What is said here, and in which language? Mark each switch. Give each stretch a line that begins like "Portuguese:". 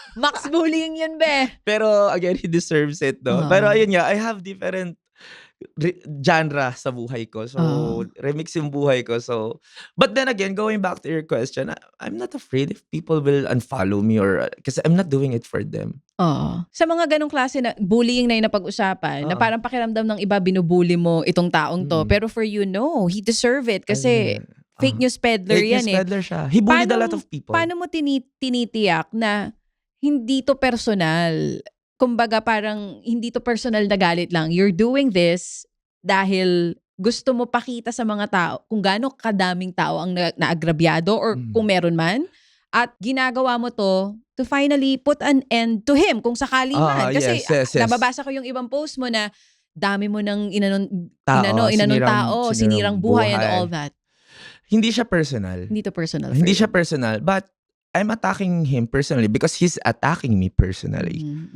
Filipino: Max bullying yun, be.
English: Pero again, he deserves it, no? Pero ayun nga, I have different genre
Filipino: sa buhay ko.
English: So, remix yung buhay ko. So, but then again, going back to your question, I'm not afraid if people will unfollow me or kasi I'm not doing it for them.
Filipino: Oo. Sa mga ganong klase na bullying na yung napag-usapan, na parang pakiramdam ng iba binubully mo itong taong to.
English: Pero for you, no. He deserve it. Kasi fake news peddler Fake
Filipino: yan
English: news
Filipino: eh.
English: peddler siya. He bullied a lot of people.
Filipino: Paano mo tinitiyak na hindi to personal? Kumbaga parang hindi to personal na galit lang.
English: You're doing this
Filipino: dahil gusto mo pakita sa mga tao kung gaano kadaming tao ang naagrabyado or kung meron man. At ginagawa mo to
English: finally put an end to him
Filipino: kung sakali man. Kasi
English: yes.
Filipino: nababasa ko yung ibang post mo na dami mo ng inanong sinirang buhay and all that. Hindi siya personal. Hindi to personal. Hindi siya personal.
English: But I'm attacking him personally because he's attacking me personally.